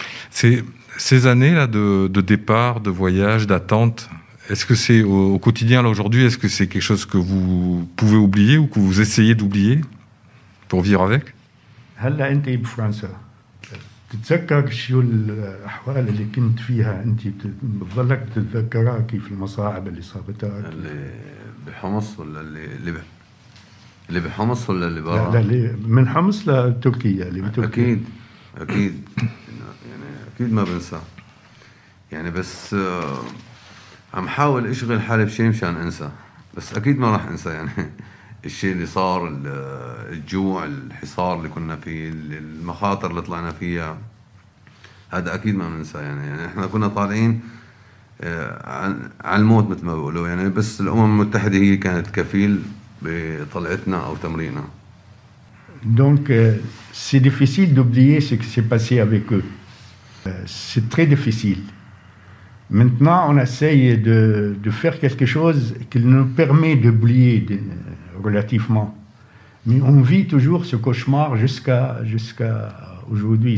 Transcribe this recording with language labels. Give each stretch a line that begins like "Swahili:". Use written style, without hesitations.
French: Ces années-là de départ, de voyage, d'attente, est-ce que c'est au quotidien, là, aujourd'hui, est-ce que c'est quelque chose que vous pouvez oublier ou que vous essayez d'oublier pour vivre avec?
Arabic: هلا انت بفرنسا تتذكر شو الاحوال اللي كنت فيها انت بتضلك تتذكرها كيف المصاعب اللي صابتك؟ اللي بحمص ولا اللي بحمص ولا اللي برا؟ لا اللي من حمص لتركيا اللي بتركيا. اكيد يعني اكيد ما بنسى يعني، بس عم حاول اشغل حالي بشيء مشان انسى، بس اكيد ما راح انسى يعني. الشيء اللي صار، الجوع، الحصار اللي كنا فيه، المخاطر اللي طلعنا فيها، هذا أكيد ما بننسى يعني إحنا كنا طالعين على الموت مثل ما بيقولوا يعني، بس الأمم المتحدة هي كانت كفيل بطلعتنا أو تمرينا.
French: Donc c'est difficile d'oublier ce qui s'est passé avec eux. C'est très difficile. Maintenant, on essaye de faire quelque chose qui nous permet d'oublier relativement. Mais on vit toujours ce cauchemar jusqu'à aujourd'hui.